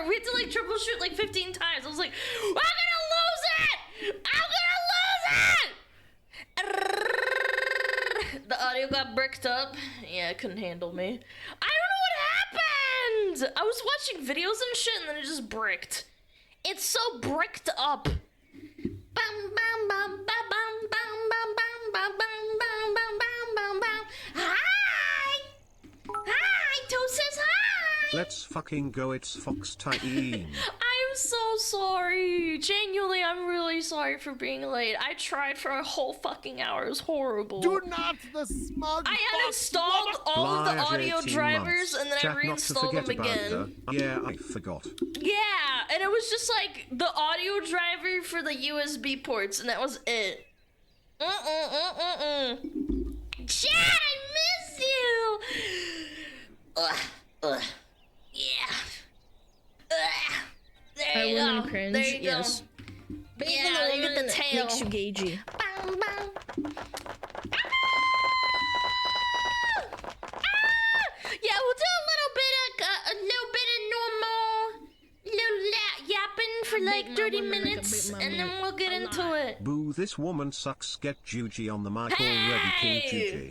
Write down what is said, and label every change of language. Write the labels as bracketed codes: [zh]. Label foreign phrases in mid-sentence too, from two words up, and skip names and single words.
[en] We had to like troubleshoot like 15 times. I was like, I'm gonna lose it! I'm gonna lose it! The audio got bricked up. Yeah, it couldn't handle me. I don't know what happened. I was watching videos and shit, and then it just bricked. It's so bricked up. Bam bam bam bam bam bam bam bam bam bam bam bam bam. Hi! Hi! Toad says hi! Let's fucking go, it's Fox Tyeen. I'm so sorry. Genuinely, I'm really sorry for being late. I tried for a whole fucking hour. It was horrible. Do not the smug. I uninstalled all of the audio drivers and then I reinstalled them again. Yeah, I forgot. Yeah, and it was just like the audio driver for the USB ports, and that was it. Chad, I miss you! Yeah. There you go. Cringe? There you Yes. go. Being Yeah, the you get woman the tail. makes you gagey. Bam, bam. Yeah, we'll do a little bit of normal, yapping for like 30 minutes, and then we'll get into it. Boo, this woman sucks. Get Juji on the mic already, King Juji.